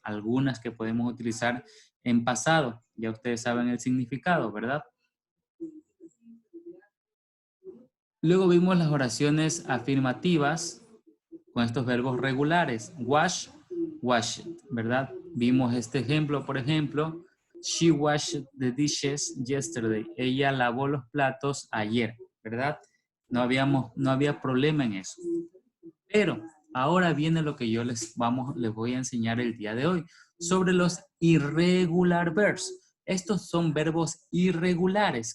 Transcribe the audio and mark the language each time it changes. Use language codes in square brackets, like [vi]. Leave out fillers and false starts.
[es] Algunas que podemos utilizar en pasado. Ya ustedes saben el significado, ¿verdad? Luego vimos las oraciones afirmativas con estos verbos regulares. Wash, washed, ¿verdad? Vimos este ejemplo, por ejemplo. [en] She washed the dishes yesterday. [es] Ella lavó los platos ayer, ¿verdad? No había problema en eso. Pero ahora viene lo que yo les voy a enseñar el día de hoy. Sobre los [en] irregular verbs. [es] Estos son verbos irregulares.